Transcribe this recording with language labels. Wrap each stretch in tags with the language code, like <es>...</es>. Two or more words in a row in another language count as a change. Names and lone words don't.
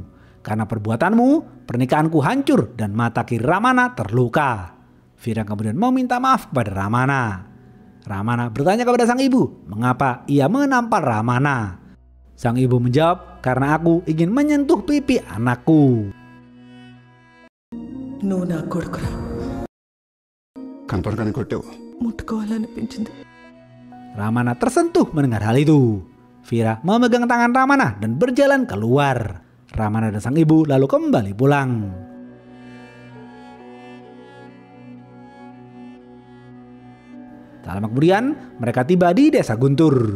<id>Karena perbuatanmu, pernikahanku hancur dan mata kiri Ramana terluka." Vira kemudian meminta maaf kepada Ramana. Ramana bertanya kepada sang ibu, mengapa ia menampar Ramana. Sang ibu menjawab, "Karena aku ingin menyentuh pipi anakku."</id> <te>నువ్వు నా కొడుకురా, కనపడగానే కొట్టావు. ముట్టుకోవాలనిపించింది.</te> <id>Ramana tersentuh mendengar hal itu. Vira memegang tangan Ramana dan berjalan keluar. Ramana dan sang ibu lalu kembali pulang. Tak lama kemudian mereka tiba di desa Guntur.</id>